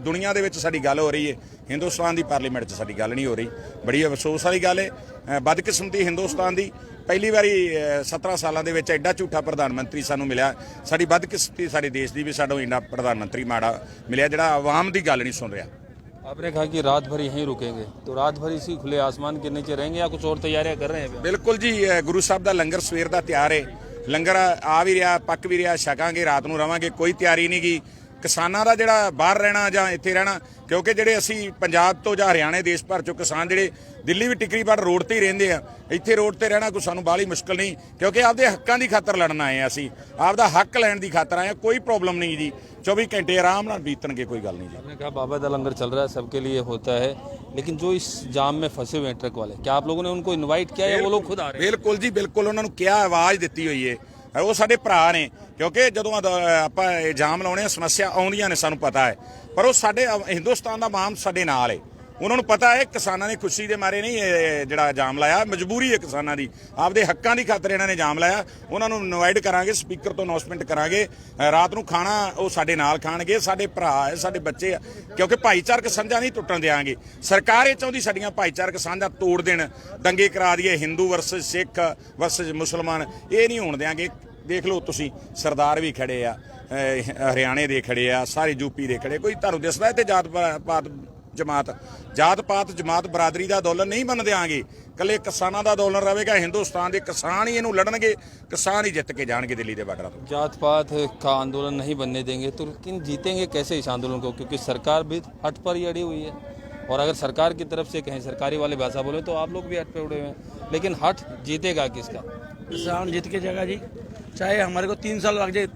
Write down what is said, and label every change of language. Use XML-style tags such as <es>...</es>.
<pa>ਦੁਨੀਆ ਦੇ ਵਿੱਚ ਸਾਡੀ ਗੱਲ ਹੋ ਰਹੀ ਹੈ, ਹਿੰਦੁਸਤਾਨ ਦੀ ਪਾਰਲੀਮੈਂਟ 'ਚ ਸਾਡੀ ਗੱਲ ਨਹੀਂ ਹੋ ਰਹੀ। ਬੜੀ ਅਫਸੋਸ ਵਾਲੀ ਗੱਲ ਹੈ। ਬਦਕਿਸਮਤੀ ਹਿੰਦੁਸਤਾਨ ਦੀ, ਪਹਿਲੀ ਵਾਰੀ 17 ਸਾਲਾਂ ਦੇ ਵਿੱਚ ਐਡਾ ਝੂਠਾ ਪ੍ਰਧਾਨ ਮੰਤਰੀ ਸਾਨੂੰ ਮਿਲਿਆ। ਸਾਡੀ ਬਦਕਿਸਮਤੀ ਸਾਡੇ ਦੇਸ਼ ਦੀ ਵੀ, ਸਾਡਾ ਇੰਨਾ ਪ੍ਰਧਾਨ ਮੰਤਰੀ ਮਾੜਾ ਮਿਲਿਆ ਜਿਹੜਾ ਆਵਾਮ ਦੀ ਗੱਲ नहीं सुन रहा।</pa> <hi>आपने कहा कि रात भर यहीं रुकेंगे, तो रात भर इसी खुले आसमान के नीचे रहेंगे या कुछ और तैयारियां कर रहे हैं? बिल्कुल जी, गुरु साहब का लंगर सवेर का तैयार है। लंगर आ भी रहा,</hi> <pa>पक भी रहा, छकांगे, रात ਨੂੰ ਰਵਾਂਗੇ। ਕੋਈ ਤਿਆਰੀ ਨਹੀਂ ਗੀ ਕਿਸਾਨਾਂ ਦਾ ਜਿਹੜਾ ਬਾਹਰ ਰਹਿਣਾ ਜਾਂ ਇੱਥੇ ਰਹਿਣਾ, ਕਿਉਂਕਿ ਜਿਹੜੇ ਅਸੀਂ ਪੰਜਾਬ ਤੋਂ ਜਾਂ ਹਰਿਆਣੇ ਦੇਸ਼ ਭਰ ਚੋਂ ਕਿਸਾਨ ਜਿਹੜੇ ਦਿੱਲੀ ਵੀ ਟਿਕਰੀਬਾੜ ਰੋਡ ਤੇ ਹੀ ਰਹਿੰਦੇ ਆ, ਇੱਥੇ ਰੋਡ ਤੇ ਰਹਿਣਾ ਕੋਈ ਸਾਨੂੰ ਬਾਹਲੀ ਮੁਸ਼ਕਲ ਨਹੀਂ, ਕਿਉਂਕਿ ਆਪਦੇ ਹੱਕਾਂ ਦੀ ਖਾਤਰ ਲੜਨ ਆਏ ਆ। ਅਸੀਂ ਆਪਦਾ ਹੱਕ ਲੈਣ ਦੀ ਖਾਤਰ ਆਏ ਆ। ਕੋਈ ਪ੍ਰੋਬਲਮ ਨਹੀਂ ਜੀ, 24 घंटे आराम ਨਾਲ ਬੀਤਣਗੇ, ਕੋਈ ਗੱਲ नहीं जी।</pa> <hi>आपने कहा बाबा दा लंगर चल रहा है, सबके लिए होता है, लेकिन जो इस जाम में फंसे हुए हैं ट्रक वाले, क्या आप लोगों ने उनको इनवाइट किया या वो लोग खुद आ रहे हैं?</hi> <pa>ਬਿਲਕੁਲ ਜੀ, ਬਿਲकुल ਉਹਨਾਂ ਨੂੰ ਕਿਹਾ, ਆਵਾਜ਼ ਦਿੱਤੀ ਹੋਈ ਹੈ। ਉਹ ਸਾਡੇ ਭਰਾ ਨੇ, ਕਿਉਂਕਿ ਜਦੋਂ ਆਪਾਂ ਇਹ ਜਾਮ ਲਾਉਣੇ ਆ, ਸਮੱਸਿਆ ਆਉਂਦੀਆਂ ਨੇ, ਸਾਨੂੰ ਪਤਾ ਹੈ, ਪਰ ਉਹ ਸਾਡੇ ਹਿੰਦੁਸਤਾਨ ਦਾ ਮਾਮ ਸਾਡੇ ਨਾਲ ਹੈ। ਉਹਨਾਂ ਨੂੰ ਪਤਾ ਹੈ ਕਿਸਾਨਾਂ ਨੇ ਖੁਸ਼ੀ ਦੇ ਮਾਰੇ ਨਹੀਂ ਇਹ ਜਿਹੜਾ ਜਾਮ ਲਾਇਆ, ਮਜਬੂਰੀ ਹੈ ਕਿਸਾਨਾਂ ਦੀ, ਆਪਦੇ ਹੱਕਾਂ ਦੀ ਖਾਤਰ ਇਹਨਾਂ ਨੇ ਜਾਮ ਲਾਇਆ। ਉਹਨਾਂ ਨੂੰ ਇਨਵਾਈਟ ਕਰਾਂਗੇ, ਸਪੀਕਰ ਤੋਂ ਅਨਾਉਂਸਮੈਂਟ ਕਰਾਂਗੇ, ਰਾਤ ਨੂੰ ਖਾਣਾ ਉਹ ਸਾਡੇ ਨਾਲ ਖਾਣਗੇ। ਸਾਡੇ ਭਰਾ ਹੈ, ਸਾਡੇ ਬੱਚੇ ਆ, ਕਿਉਂਕਿ ਭਾਈਚਾਰਕ ਸਾਂਝਾ ਨਹੀਂ ਟੁੱਟਣ ਦਿਆਂਗੇ। ਸਰਕਾਰ ਇਹ ਚਾਹੁੰਦੀ ਸਾਡੀਆਂ ਭਾਈਚਾਰਕ ਸਾਂਝਾ ਤੋੜ ਦੇਣ, ਦੰਗੇ ਕਰਾ ਦਈਏ, ਹਿੰਦੂ ਵਰਸਸ ਸਿੱਖ ਵਰਸਸ ਮੁਸਲਮਾਨ, ਇਹ ਨਹੀਂ ਹੋਣ ਦਿਆਂਗੇ। ਦੇਖ ਲਓ ਤੁਸੀਂ, ਸਰਦਾਰ ਵੀ ਖੜੇ ਆ, ਹਰਿਆਣੇ ਦੇ ਖੜੇ ਆ, ਸਾਰੇ ਯੂਪੀ ਦੇ ਖੜੇ, ਕੋਈ ਤੁਹਾਨੂੰ ਦਿਸਦਾ ਇੱਥੇ ਜਾਤ ਪਾਤ ਜਮਾਤ ਜਾਤ ਪਾਤ ਜਮਾਤ ਬਰਾਦਰੀ ਦਾ ਅੰਦੋਲਨ ਨਹੀਂ ਬਣ ਦਿਆਂਗੇ, ਕੱਲੇ ਕਿਸਾਨਾਂ ਦਾ ਅੰਦੋਲਨ ਰਹੇਗਾ। ਹਿੰਦੁਸਤਾਨ ਦੇ ਕਿਸਾਨ ਹੀ ਇਹਨੂੰ ਲੜਨਗੇ, ਕਿਸਾਨ ਹੀ ਜਿੱਤ ਕੇ जाएंगे दिल्ली के बार्डर ਤੋਂ।</pa> <hi>जात पात का आंदोलन नहीं बनने देंगे तो लेकिन जीतेंगे कैसे इस आंदोलन को, क्योंकि सरकार भी हट पर ही अड़ी हुई है। और अगर सरकार की तरफ से कहें, सरकारी वाले भाषा बोले तो आप लोग भी हट पे उड़े हुए हैं, लेकिन हट जीतेगा किसका? किसान जीत के जाएगा जी, चाहे हमारे को 3 साल लग जाए।</hi>